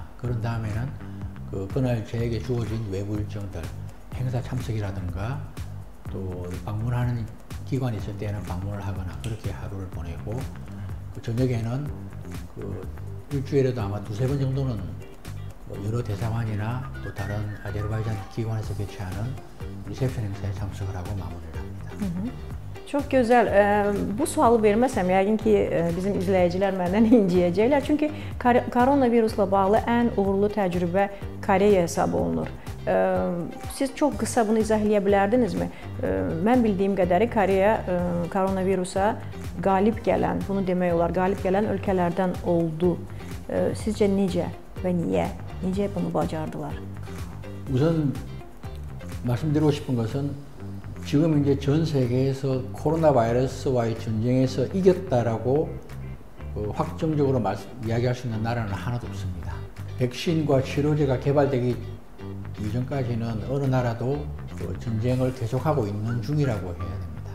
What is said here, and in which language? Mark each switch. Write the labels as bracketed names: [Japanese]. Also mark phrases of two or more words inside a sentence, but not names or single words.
[Korean] 그런 다음에는 그날 저에게 주어진 외부 일정들, 행사 참석이라든가 또 방문하는 기관이 있을 때는 방문을 하거나 그렇게 하루를 보내고 저녁에는 일주일에도 아마 두세 번 정도는 여러 대사관이나 또 다른 아제르바이잔 기관에서 개최하는 리셉션 행사에 참석을 하고 마무리를 합니다. [Azerbaijani] Çox gözəl. Bu sualı verməsəm, yəqin ki, bizim izləyicilər məndən inciyəcəklər. Çünki koronavirusla bağlı ən uğurlu təcrübə Koreya hesab olunur. Siz çox qısa bunu izah edə bilərdinizmi? Mən bildiyim qədəri Koreya koronavirusa qalib gələn, bunu demək olar, qalib gələn ölkələrdən oldu. Sizcə necə və niyə? Necə bunu bacardılar? [Korean] 우선 말씀드리고 싶은 것은 지금 이제 전 세계에서 코로나 바이러스와의 전쟁에서 이겼다라고 확정적으로 이야기할 수 있는 나라는 하나도 없습니다. 백신과 치료제가 개발되기 이전까지는 어느 나라도 전쟁을 계속하고 있는 중이라고 해야 됩니다.